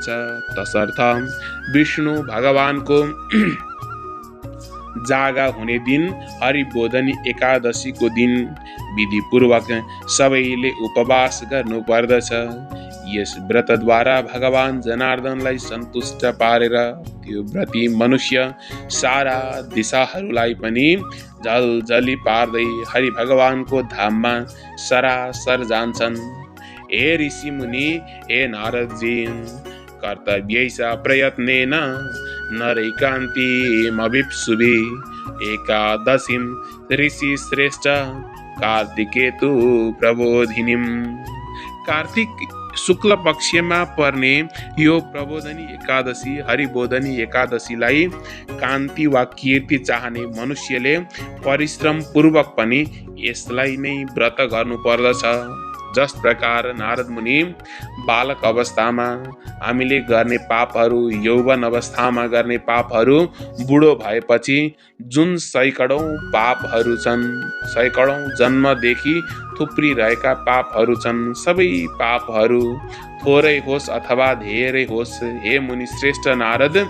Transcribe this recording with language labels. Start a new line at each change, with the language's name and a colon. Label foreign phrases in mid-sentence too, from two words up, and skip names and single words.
Nepali: तसर्थ विष्णु भगवानको जागा हुने दिन हरिबोधनी एकादशीको दिन विधिपूर्वक सबैले उपवास गर्नु पर्दछ। यस व्रतद्वारा भगवान जनार्दनलाई सन्तुष्ट पारेर त्यो व्रती मनुष्य सारा दिशाहरूलाई पनि जलजली पार्दै हरि भगवानको धाममा सरासर जान्छन्।
Sanskrit: हे ऋषि मुनि, हे नारदजी, कर्तव्यैष प्रयत्नेन नरैकान्तिमभिप्सुभि एकादशीं ऋषि श्रेष्ठ कार्तिकेतु प्रबोधिनीम।
Nepali: कार्तिक शुक्ल पक्षमा पर्ने यो प्रबोधनी एकादशी हरिबोधनी एकादशीलाई कान्ति वा कीर्ति चाहने मनुष्यले परिश्रम पूर्वक पनि यसलाई नै व्रत गर्नु पर्दछ। जस प्रकार नारद मुनि बालक अवस्थामा हामीले गर्ने पापहरू, यौवन अवस्थामा गर्ने पापहरू बुढो भएपछि जुन सैकडौँ पापहरू छन्, सैकडौँ जन्मदेखि थुप्रिरहेका पापहरू छन्, सबै पापहरू थोरै होस् अथवा धेरै होस्, हे मुनि श्रेष्ठ नारद,